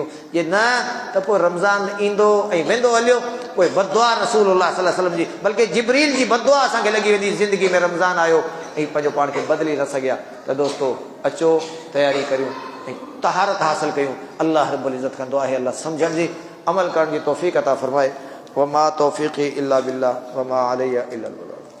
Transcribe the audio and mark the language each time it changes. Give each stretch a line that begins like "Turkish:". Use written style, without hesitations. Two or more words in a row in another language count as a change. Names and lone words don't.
Sindhi: जे न त पोइ रमज़ान ईंदो ऐं वेंदो हलियो, पोइ बददुआ रसूलुल्लाह
Arabic: صلى الله عليه وسلم
Sindhi: जी, बल्कि जिब्रील जी बददुआ असांखे लॻी वेंदी, ज़िंदगी में रमज़ान आयो ऐं पंहिंजो पाण खे बदिली न सघिया। त दोस्तो अचो, तयारी करियूं ऐं तहारत हासिल कयूं। अल्लाह रब्बुल इज़्ज़त कंदो आहे अल्लाह सम्झण जी, अमल करण जी तौफ़ीक़ अता फरमाए।
Arabic: وما توفيقي إلا بالله وما علي إلا البلاغ.